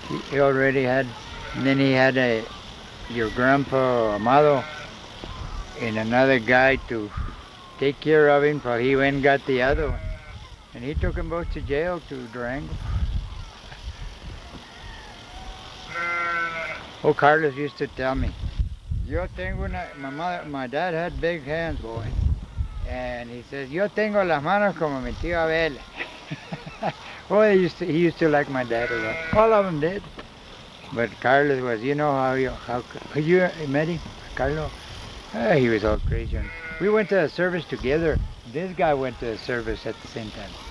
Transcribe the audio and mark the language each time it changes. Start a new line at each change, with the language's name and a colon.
English: He already had, and then he had your grandpa Amado and another guy to take care of him while he went and got the other one. And he took them both to jail, to Durango. Oh, Carlos used to tell me,
Spanish: yo tengo una,
English: my dad had big hands, boy. And he says,
Spanish: yo tengo las manos como mi tío Abel.
English: Oh, he used to like my dad a lot. All of them did. But Carlos was, you know how you met him, Carlos? He was all crazy. And we went to a service together. This guy went to a service at the same time.